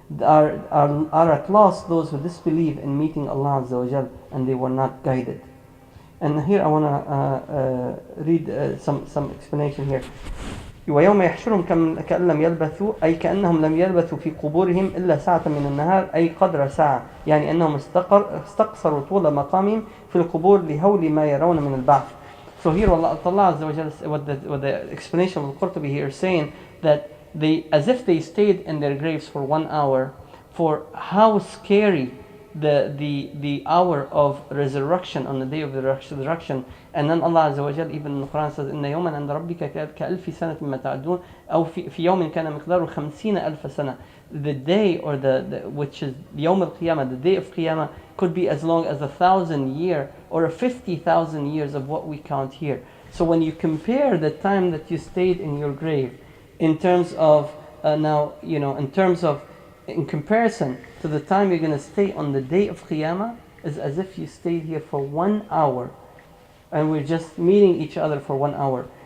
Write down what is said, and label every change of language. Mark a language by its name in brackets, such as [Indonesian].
[English] Are at loss those who disbelieve in meeting Allah Azza wa Jal and they were not guided. And here I want to read some explanation here. [Arabic] ويوم يحشرهم كأن لم يلبثوا أي كأنهم لم يلبثوا في قبورهم إلا ساعة من النهار أي قدر ساعة يعني أنهم استقصروا طول مقامهم في القبور لهول ما يرون من البعث. [English] So here Allah Azza wa Jalla, what the explanation of Al-Qurtubi here is saying that they, as if they stayed in their graves for 1 hour, for how scary the hour of resurrection on the day of the resurrection. And then Allah Azza wa Jalla even in the Quran says [Arabic] إن يوما عند ربك كألف سنة مما تعدون أو في يوم كان مقداره 50,000 سنة. [English] The day or the which is [Arabic] يوم القيامة, [English] the day of Qiyamah, could be as long as 1,000 years or 50,000 years of what we count here. So when you compare the time that you stayed in your grave in terms of in comparison to the time you're going to stay on the day of Qiyamah, is as if you stayed here for 1 hour and we're just meeting each other for 1 hour.